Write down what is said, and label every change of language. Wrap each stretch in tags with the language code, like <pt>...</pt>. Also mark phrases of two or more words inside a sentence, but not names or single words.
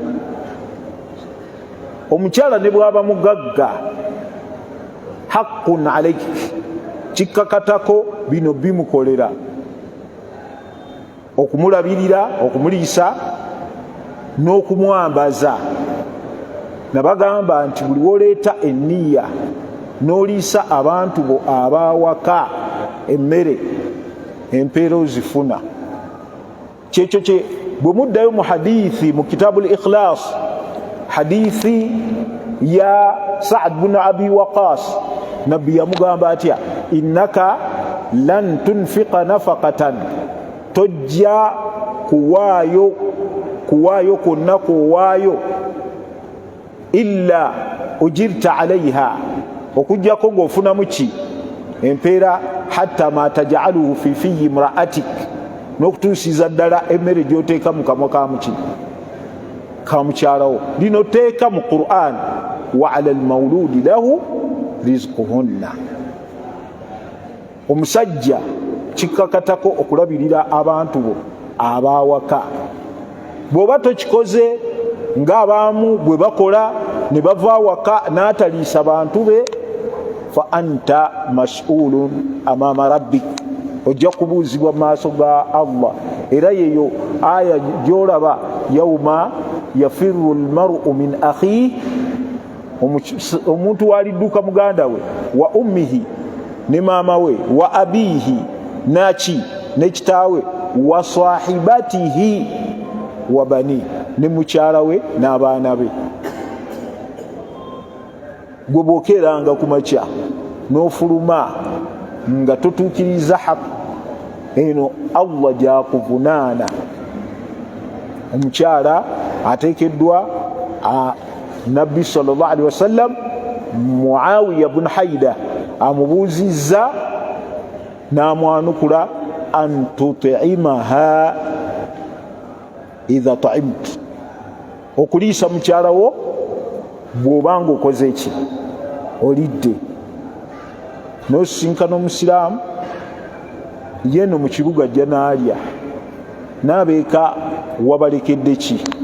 <lg>Omukyala ne bw'aba mugagga,</lg> <ar>حق عليك,</ar> <lg>kikkakatako bino bimukolera: okumulabirira, okumuliisa, n'okumwambaza. Nabagamba nti buli woleeta enniya n'oliisa abantu bo abawaka emmere, empeera ozifuna. Kyekyo kye bwe muddayo mu hadithi mu kitabu al-Ikhlas, hadithi ya Sa'd bin Abi Waqas, nabbi yamugamba atya,</lg> <ar>إنك لن تنفق نفقة,</ar> <lg>tojja kuwaayo kwonna kuwaayo,</lg> <ar>إلا أجرت عليها,</ar> <lg>okujjako ng'ofunamu ki, empeera,</lg> <ar>حتى ما تجعله في في امرأتك,</ar> <lg>n'okutuusiza ddala emmere gy'oteeka mu kamwa ka mukyalawo. Lino teeka mu</lg> <ar>Qur'an, وعلى المولود له رزقهن.</ar> <lg>Omusajja kikkakatako okulabirira abantu bo abawaka. Bw'oba tokikoze ng'abaamu bwe bakola ne bava waka n'ataliisa bantu be,</lg> <ar>فأنت مسؤول أمام ربك,</ar> <lg>ojja kubuuzibwa mu maaso ga Allah. Era yeyo aya gy'olaba,</lg> <ar>يوم يفر المرء من أخيه,</ar> <lg>omuntu walidduka muganda we,</lg> <ar>وأمه,</ar> <lg>ne maama we,</lg> <ar>وأبيه,</ar> <lg>naki ne kitaawe,</lg> <ar>وصاحبته وبني,</ar> <lg>ne mukyala we n'abaana be. gwe bwokeranga ku makya n'ofuluma nga totuukiriza haqq, eno Allah gyakuvunaana. Omukyala ateekeddwa Nabbi</lg> <ar>صلى الله عليه وسلم</ar> <lg>Muawiya bun Haida amubuuzizza n'amwanukula</lg> <ar>أن تطعمها إذا طعمت,</ar> <lg>okuliisa mukyala wo bw'obanga okoze eki olidde. N'osisinkana omusiraamu yeno mu kibuga ajja n'alya, n'abeeka wabalekedde ki?</lg>